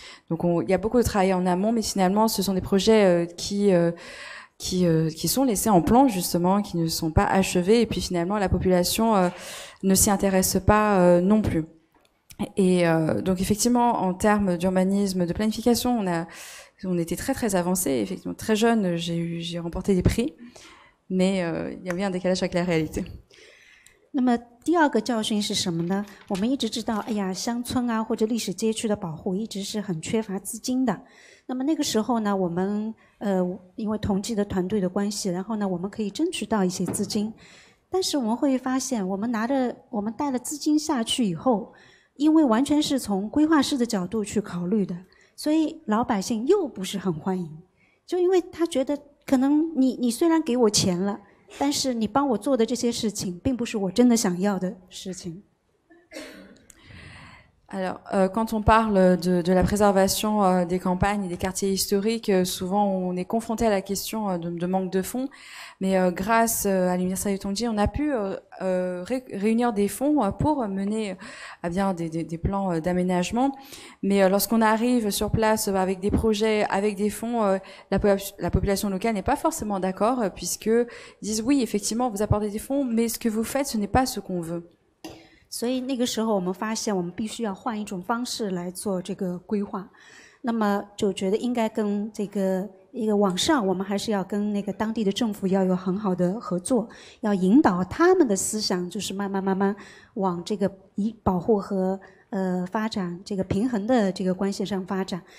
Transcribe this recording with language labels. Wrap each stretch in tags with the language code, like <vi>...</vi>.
<fr>Donc il y a beaucoup de travail en amont, mais finalement ce sont des projets qui sont laissés en plan justement, qui ne sont pas achevés, et puis finalement la population ne s'y intéresse pas non plus. Et donc effectivement en termes d'urbanisme, de planification, on était très très avancé, effectivement très jeune, j'ai remporté des prix, mais il y avait un décalage avec la réalité.</fr> <zh>那么第二个教训是什么呢？我们一直知道，哎呀，乡村啊或者历史街区的保护一直是很缺乏资金的。那么那个时候呢，我们因为同济的团队的关系，然后呢，我们可以争取到一些资金，但是我们会发现，我们带了资金下去以后，因为完全是从规划师的角度去考虑的。所以老百姓又不是很欢迎，就因为他觉得可能你虽然给我钱了，但是你帮我做的这些事情并不是我真的想要的事情。</zh> <fr>Alors, quand on parle de la préservation des campagnes et des quartiers historiques, souvent on est confronté à la question de manque de fonds. Mais grâce à l'Université de Tongji, on a pu réunir des fonds pour mener à bien des plans d'aménagement. Mais lorsqu'on arrive sur place avec des projets, avec des fonds, la population locale n'est pas forcément d'accord, puisqu'ils disent oui, effectivement, vous apportez des fonds, mais ce que vous faites, ce n'est pas ce qu'on veut.</fr> <zh>所以那个时候我们发现我们必须要换一种方式来做这个规划，那么就觉得应该跟这个一个往上，我们还是要跟那个当地的政府要有很好的合作，要引导他们的思想，就是慢慢往这个以保护和发展这个平衡的这个关系上发展。</zh>